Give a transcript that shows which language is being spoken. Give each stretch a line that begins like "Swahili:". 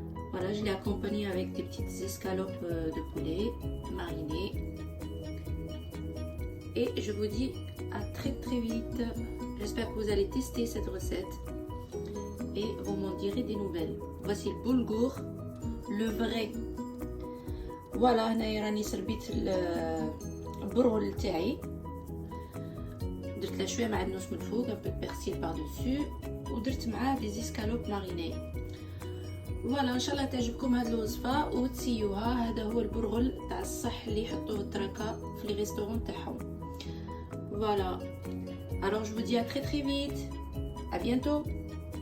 French: Voilà, je l'ai accompagné avec des petites escalopes de poulet marinées. Et je vous dis à très très vite. J'espère que vous allez tester cette recette et vous m'en direz des nouvelles. Voici le boulgour, le vrai.
Arabic: Voilà, هنايا راني سربيت البرغل تاعي. درت له شويه معدنوس من الفوق
French: un peu de persil par dessus
Arabic: ودرت معاه
French: des escalopes marinées.
Arabic: فوالا ان شاء الله تعجبكم هذه الوصفه وتسيوها. هذا هو البرغل تاع الصح اللي يحطوه التركه في لي ريستورون تاعهم.
French: Voilà. Alors je vous dis à très très vite. À bientôt.